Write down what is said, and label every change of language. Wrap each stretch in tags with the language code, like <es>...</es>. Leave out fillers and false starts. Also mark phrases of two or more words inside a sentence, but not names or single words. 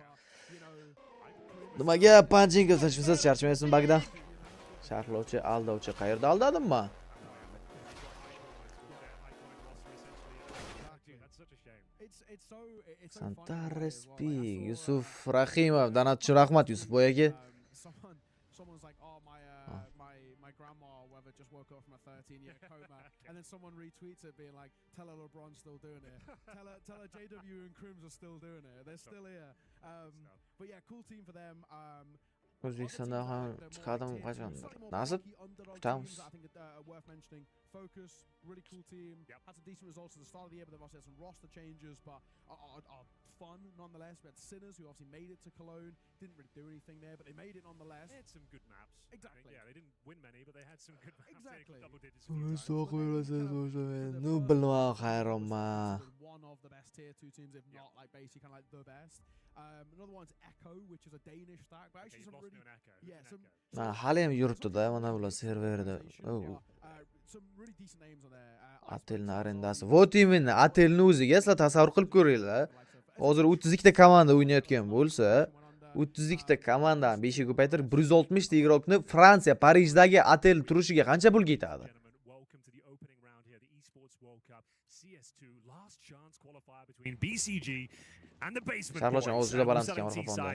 <uz>Nimaga punching qilsangiz charchamaysiz bagdan? Sharhlovchi, aldovchi qayerda aldadimmi? Santarespi, Yusuf Rahimov, donatchi rahmat Yusuf boyaga.</uz> <en>Someone's like, oh, my grandma whether just woke up from a 13-year coma, and then someone retweets it being like, tell her LeBron's still doing it, tell her JW and Crims are still doing it, they're still here. But yeah, cool team for them.</en> <uz>O'zbekistonda ham chiqadim qachon? Nasib kutamiz.</uz> <en>Focus, really cool team. Had some decent results at the start of the year, but they've also had some roster changes, but are fun nonetheless. We had Sinners, who obviously made it to Cologne. Didn't really do anything there, but they made it nonetheless. They had some good maps. Exactly. Yeah, they didn't win many, but they had some good maps. Exactly. Double digits.</en> <uz>No bilmam xayronman.</uz> <en>One of the best tier 2 teams, if not like basically kind of like the best. Another one's Echo, which is a Danish stack, but actually some really</en> <uz>Hali ham yuribdi-da, mana bular serverda.</uz> <en>Some really decent names on there.</en> <uz>Atelni arendasi.</uz> <ru>Вот именно,</ru> <uz>Atelni o'ziga sizlar tasavvur qilib ko'ringlar. Hozir 32 ta komanda o'ynayotgan bo'lsa, 32 ta komandani 5 ga ko'paytirib 160 ta igrokni Fransiya Parijdagi Atel turishiga qancha pul ketadi? Sharlochan o'zi juda baland ekan orqafonda.</uz>